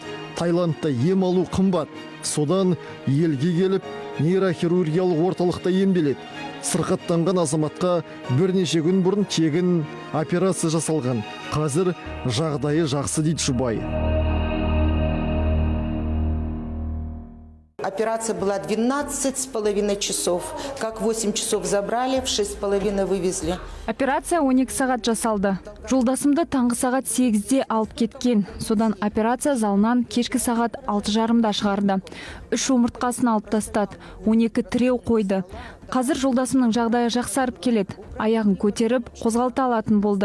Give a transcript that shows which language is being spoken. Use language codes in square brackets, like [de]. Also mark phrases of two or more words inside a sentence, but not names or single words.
[kk] Таиландта ем алу қымбат. Содан елге келіп, нейрохирургиялық орталықта емделеді. Сырқаттанған азаматқа бірнеше күн бұрын тегін операция жасалған. Қазір жағдайы жақсы дейді жұбайы. [ru] Операция была 12,5 часов. Как 8 часов забрали, в 6,5 вывезли. [kk] Операция 12 сағат жасалды. Жолдасымды таңғы сағат 8-де алып кеткен. Содан операция залынан кешкі сағат 6:30-да шығарды. 3 омыртқасын алып тастады. 12 тіреу қойды. Қазір жолдасымның жағдайы жақсарып келеді. Аяғын көтеріп, қозғалта алатын болды.